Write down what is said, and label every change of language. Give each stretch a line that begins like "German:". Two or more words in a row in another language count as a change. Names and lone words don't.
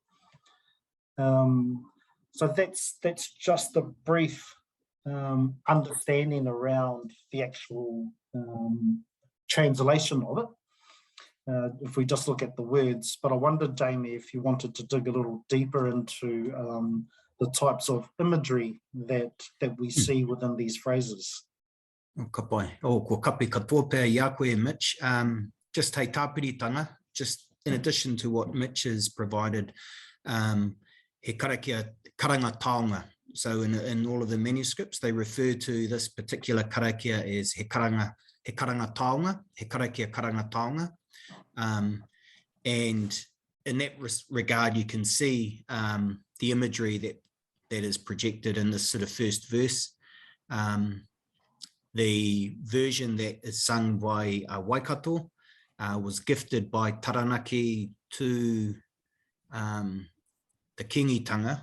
English: So that's just a brief understanding around the actual translation of it. If we just look at the words, but I wondered, Jamie, if you wanted to dig a little deeper into the types of imagery that we see within these phrases.
Māori: Ka pai. Ko kapi katoa pēr i a koe, Mitch. Just hei tāpiritanga,
English: just in addition to what Mitch has provided,
Māori: he karakia karanga taonga.
English: So in all of the manuscripts, they refer to this particular karakia as
Māori: he karanga taonga, he karakia karanga taonga.
English: And in that regard, you can see the imagery that is projected in this sort of first verse. The version that is sung by Waikato was gifted by Taranaki to the kingitanga.